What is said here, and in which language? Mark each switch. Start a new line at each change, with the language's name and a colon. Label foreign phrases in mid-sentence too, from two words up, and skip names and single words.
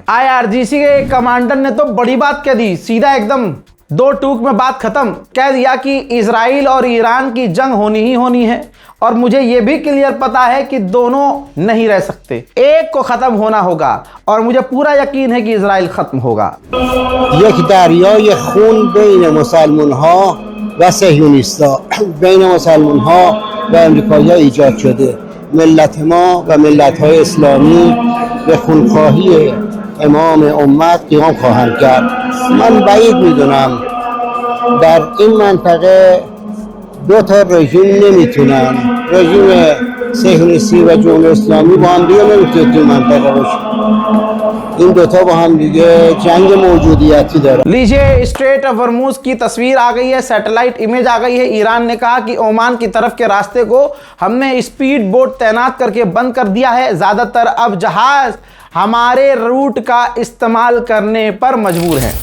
Hindi: IRGC के कमांडर ने तो बड़ी बात कह दी, सीधा एकदम दो टूक में बात खत्म। कह दिया कि इजराइल और ईरान की जंग होनी ही होनी है और मुझे ये भी क्लियर पता है कि दोनों नहीं रह सकते, एक को खत्म होना होगा और मुझे पूरा यकीन है कि इजराइल खत्म होगा।
Persian: یک دریای خون बین مسلمان‌ها و صهیونیست‌ها، بین مسلمان‌ها و امریکایی‌ها ایجاد شده. ملت ما و ملت‌های اسلامی به خونخواهی امام امت قیام خواهند کرد. من بعید می‌دونم در این منطقه دو تا رژیم نمیتونن، رژیم صهیونیستی و جمهوری اسلامی با هم دیگه نمیتونه تو منطقه باشه. इन दोनों को हम जंग मौजूदियती दर।
Hindi: लीजिए, स्ट्रेट ऑफ हॉर्मुज की तस्वीर आ गई है,
English: satellite image
Hindi: आ गई है। ईरान ने कहा कि ओमान की तरफ के रास्ते को हमने
English: speed boat
Hindi: तैनात करके बंद कर दिया है। ज्यादातर अब जहाज हमारे रूट का इस्तेमाल करने पर मजबूर है।